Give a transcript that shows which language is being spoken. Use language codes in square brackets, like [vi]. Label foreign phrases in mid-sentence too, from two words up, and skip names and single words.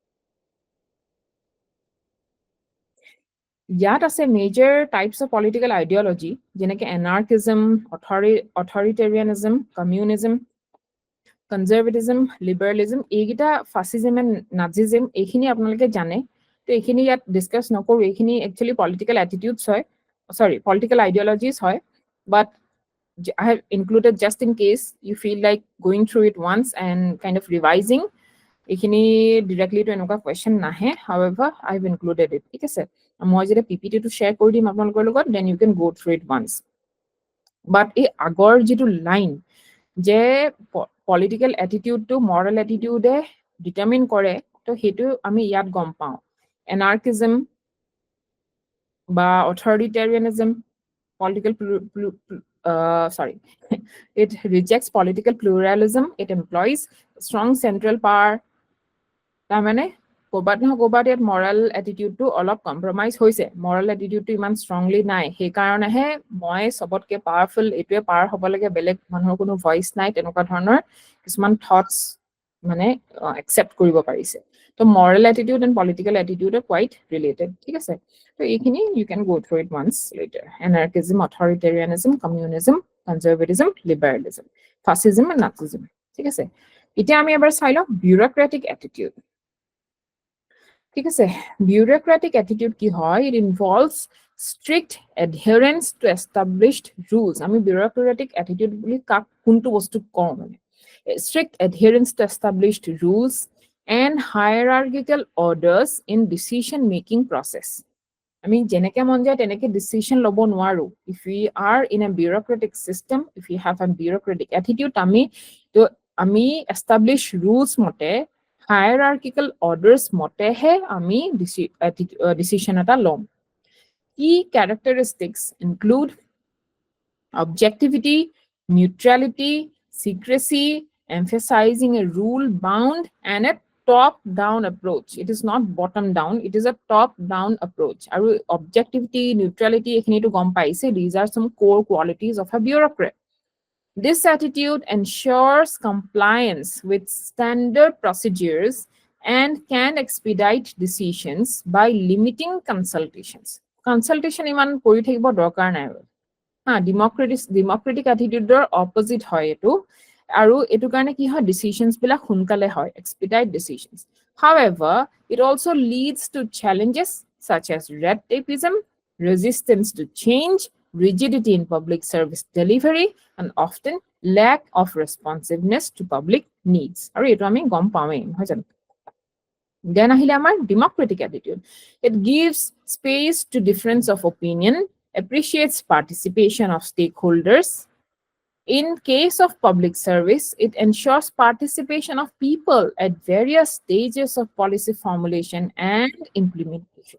[as] ইয়াত আছে [en] major types of political ideology, যেনেকৈ anarchism, authoritarianism, communism, conservatism, liberalism, এইকেইটা fascism and Nazism, [as] এইখিনি আপোনালোকে জানে। তো এইখিনি ইয়াত ডিছকাছ নকৰোঁ। এইখিনি [en] actually political attitudes [as] হয়, [en] political ideologies [as] হয়। [en] বাট I have included just in case you feel like going through it once and kind of revising. এইখিনি directly to এনেকুৱা question নাহে, however I have included it, [as] ঠিক আছে। মই যেতিয়া PPT-টো শ্বেয়াৰ কৰি দিম আপোনালোকৰ লগত, [en] then you can go through it once. [as] But এই আগৰ যিটো লাইন যে [en] political attitude moral attitude determine [as] কৰে, তো সেইটো আমি ইয়াত গম পাওঁ। এনাৰ্কিজম বা অথৰিটেৰিয়ানিজম, [en] it rejects political pluralism, it employs strong central power. [as] তাৰমানে ক'ৰবাত নহয় ক'ৰবাত ইয়াত [en] moral attitude [as] অলপ কম্প্ৰমাইজ হৈছে, [en] moral attitude [as] ইমান ষ্ট্ৰংলি নাই। সেইকাৰণেহে মই চবতকৈ পাৱাৰফুল, এইটোৱে পাৱাৰ হ'ব লাগে, বেলেগ মানুহৰ কোনো ভইচ নাই, তেনেকুৱা ধৰণৰ কিছুমান থটছ মানে accept কৰিব পাৰিছে তো [en] moral attitude and political attitude are quite related [as] ঠিক আছে তো এইখিনি [en] you can go through it once later anarchism authoritarianism communism conservatism liberalism fascism and nazism [as] ঠিক আছে এতিয়া আমি এবাৰ চাই লওঁ [en] bureaucratic attitude [as] ঠিক আছে [en] bureaucratic attitude [as] কি হয় [en] it involves strict adherence to established rules আমি bureaucratic attitude বুলি [as] কাক কোনটো বস্তু কওঁ মানে [en] strict adherence to established rules and hierarchical orders in decision making process [as] আমি যেনেকে মন যায় তেনেকে ডিসিশন লব নোৱাৰো [en] if we are in a bureaucratic system if we have a bureaucratic attitude আমি establish rules মতে hierarchical orders [as] মতেহে আমি [en] decision [as] এটা লম [en] key characteristics include objectivity neutrality secrecy emphasizing a rule bound and a top down approach it is not bottom down it is a top down approach aru objectivity neutrality [as] এইখিনি তো গম পাইছে [en] these are some core qualities of a bureaucrat this attitude ensures compliance with standard procedures and can expedite decisions by limiting consultation [as] ইমান কৰি থাকিব দৰকাৰ নাই [en] democratic attitude opposite [as] হয় এইটো আৰু এইটো কাৰণে কি হয় decisions বিলাক সোনকালে হয় [en] expedite decisions however it also leads to challenges such as red tapeism resistance to change rigidity in public service delivery and often lack of responsiveness to public needs [as] আৰু এইটো আমি গম পায়ে হয় জান [en] then [as] আহিলে আমাৰ [en] democratic attitude it gives space to difference of opinion appreciates participation of stakeholders. In case of public service, it ensures participation of people at various stages of policy formulation and implementation.